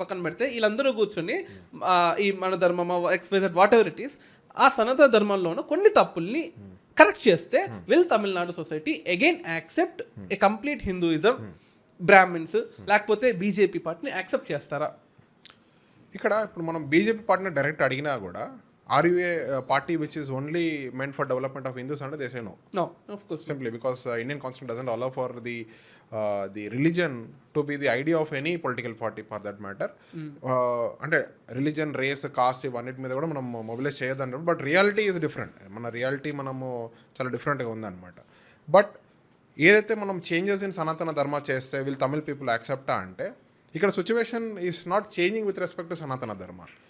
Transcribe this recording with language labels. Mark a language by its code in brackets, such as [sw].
[te] పక్కన పెడితే వీళ్ళందరూ కూర్చొని ఈ మన ధర్మం express [en] whatever it is, [te] ఆ సనాతన ధర్మంలోనూ కొన్ని తప్పుల్ని కరెక్ట్ చేస్తే [en] will Tamil Nadu society again accept a complete Hinduism, Brahmins, [te] లేకపోతే బీజేపీ పార్టీని యాక్సెప్ట్ చేస్తారా? ఇక్కడ ఇప్పుడు మనం బీజేపీ పార్టీని డైరెక్ట్ అడిగినా కూడా [en] are you a party which is only meant for development of Hindus? And they say no. No, of course. Simply because Indian constitution doesn't allow for the religion to be the idea of any political party for that matter. [te] అంటే religion, race, cost ఇవన్నిటి మీద కూడా మనం mobilise చేయొద్దంటారు. [en] But reality is different. [te] మన reality మనము చాలా డిఫరెంట్గా ఉందన్నమాట. బట్ ఏదైతే మనం చేంజెస్ ఇన్ సనాతన ధర్మ చేస్తే వీళ్ళు తమిళ్ పీపుల్ యాక్సెప్టా అంటే ఇక్కడ [en] Situation is not changing with respect to sanatana dharma.